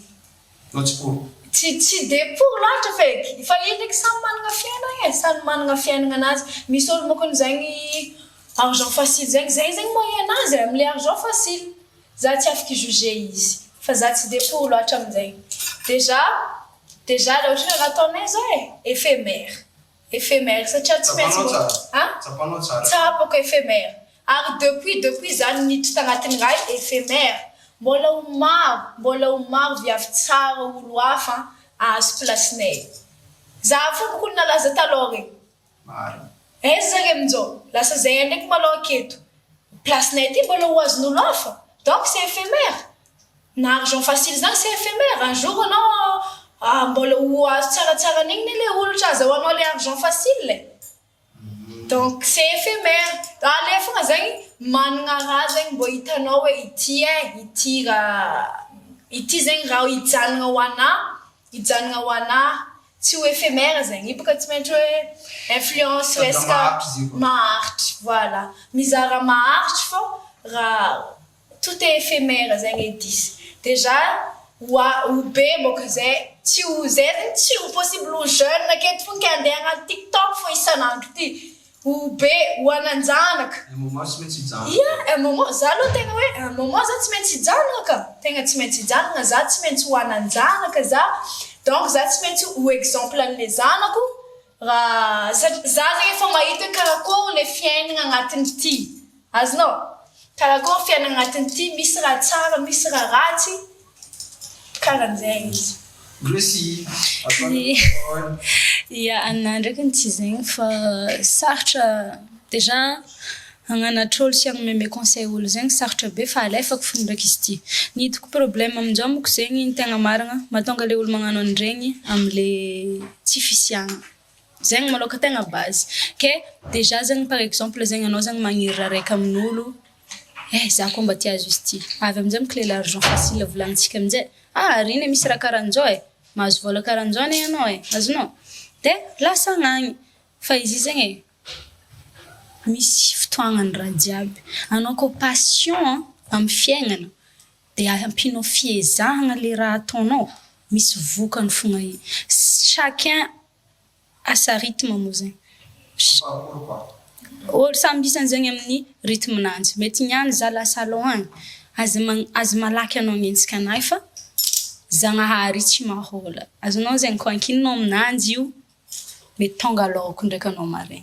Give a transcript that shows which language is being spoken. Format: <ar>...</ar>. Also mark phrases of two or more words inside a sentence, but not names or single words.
<mg>no tsy pour tsy</mg> <fr>de pour</fr> <mg>loatra feky fa ino ndraiky samy managna fiainagna samy managna fiainagna anazy misy olo mokony zegny</mg> <fr>argent facile</fr> <mg>zegny moyen anazy am'le</mg> <fr>argent facile</fr> <mg>za tsy afaka juger izy fa za tsy</mg> <fr>de pour</fr> <mg>loatra amin'zay</mg> <fr>déjà la</fr> <mg>ohatra raha ataonay zao éphémère satria tsy maintsy tsapako éphémère ary depuis zany niditra tagnatin'ny raha éphémère mbola ho maro viavy tsara olo hafa azo placenay za fô mokony nalaza taloha regny aiza zare amin'izao lasa zay ndraiky malao aketo placenay ty mbola ho azon'olo hafa</mg> <fr>donc c'est éphémère</fr> <mg>na</mg> <fr>argent facile</fr> <mg>zany</mg> <fr>c'est éphémère un jour</fr> <mg>anao mbola ho azo tsaratsara n'igny le olotra azahoanao</mg> <fr>le argent facile. Donc c'est éphémère.</fr> <mg>Alefana zegny managna raha zegny mbô hitanao hoe ity zegny raha hijanona ho anahy tsy ho éphémère zegny. Io bôka tsy maintsy hoe influence resaka maharitry. Voilà. Mizara maharitry fô raha</mg> <fr>tout est éphémère</fr> <mg>zegny edisy. Déjà ho be bôka zay tsy ho possible ho jeune aketo fô ke andeha agnaty TikTok fô isanandro ty. Ho be ho ananjanaka.</mg> <fr>Un moment</fr> <mg>tsy maintsy hijanona. Yeah,</mg> <fr>un moment</fr> <mg>za aloha tegna hoe</mg> <fr>un moment</fr> <mg>za tsy maintsy hijanona ka. Tegna tsy maintsy hijanona za tsy maintsy ho ananjanaka za. Donc za tsy maintsy ho exemple an'le zanako. Raha za zegny efa mahita karakory le fiainana agnatin'ity. Azonao? Karakory fiainana agnatin'ity misy raha tsara, misy raha ratsy. Karan'zegny izy. Merci. Ia, anah ndraiky tsy zegny fa sarotra déjà hagnanatra olo sy hagnameme conseil olo zegny sarotra be fa alefako fô ndraiky izy ty. Ny hitako problème amin'izao moko zegny ny tegna marina mahatonga le olo magnano an'iregny am'le tsy fisiagna. Zegny malôka tegna base. Ke déjà zegny</mg> <fr>par exemple</fr> <mg>zegny anao zegny magniry raha raiky amin'olo za koa mba tia azo izy ty. Avy amin'izay moko le</mg> <fr>l'argent facile</fr> <mg>volagnintsika amin'izay. Riny misy raha karahan'izao mahazo vola karahan'izao ane anao azonao. De lasa agnagny. Fa izy zegny misy fotoagnany raha jiaby. Anao koa passion amin'ny fiaignana de ampinao fiezahagna le raha ataonao. Misy vokany fogna</mg> <fr>chacun a sa rythme</fr> <mg>moa zegny. Olo samby isany zegny amin'ny rythme-nanjy. Mety niany za</mg> <fr>la salon</fr> <mg>agny. Azy malaky anao mientsika anahy fa Zagnahary tsy mahôla. Azonao zegny koa ankininao aminanjy io mety tonga laoko ndraiky anao maregny.</mg>